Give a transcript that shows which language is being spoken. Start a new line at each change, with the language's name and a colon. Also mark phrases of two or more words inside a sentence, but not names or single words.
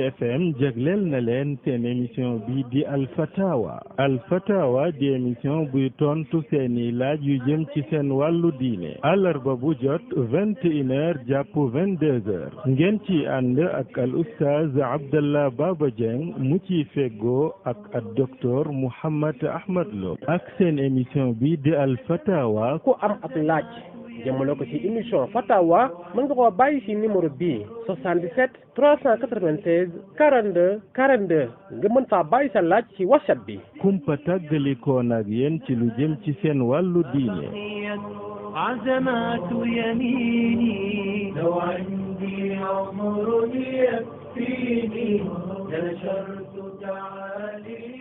Wolof: FM jagleel na leen seen émission bi di alfatawa di émission buy tontu seeni laaj yu jëm ci seen wàllu diine àllarba bu jot 21h jàpp 22h ngeen ci ànd ak al oustaz Abdallah Baba Dieng mu ci feggoo ak docteur Mouhammad Ahmad Lo ak seen émission bi di al fatawa ku am ab laaj jëmale ko ci émission Fatawa mën nga koo bàyyi ci numéro bii 77 396 42 42 nga mën faa bàyyi sa laaj ci WhatsApp bi. kumpa tàggalikoon ak yéen ci lu jëm ci seen wàllu diine.
Arabic: عزمات يميني لو عندي عمر يكفيني نشرت تعالي